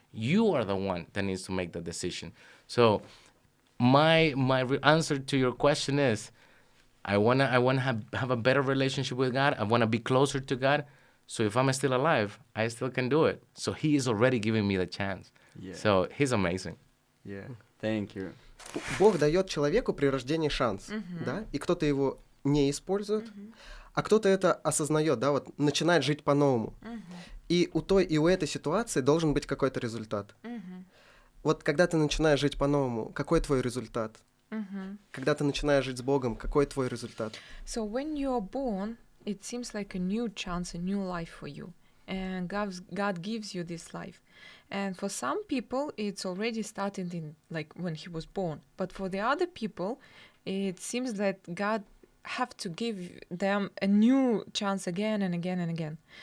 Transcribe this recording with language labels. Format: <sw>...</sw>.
<en>You are the one that needs to make the decision. So my answer to your question is, I wanna have a better relationship with God. I want to be closer to God. So if I'm still alive, I still can do it. So he is already giving me the chance. Yeah. So he's amazing. Yeah. Thank you.</en> <ru>Бог дает человеку при рождении шанс, да, и кто-то его не использует, а кто-то это осознает, да, вот начинает жить по-новому. И у той, и у этой ситуации должен быть какой-то результат. Вот когда ты начинаешь жить по-новому, какой твой результат? Когда ты начинаешь жить с Богом, какой твой результат?</ru> <en>So when you're born, it seems like a new chance, a new life for you. And God gives you this life. And for some people, it's already started in like when he was born. But for the other people, it seems that God have to give them a new chance again and again and again.</en>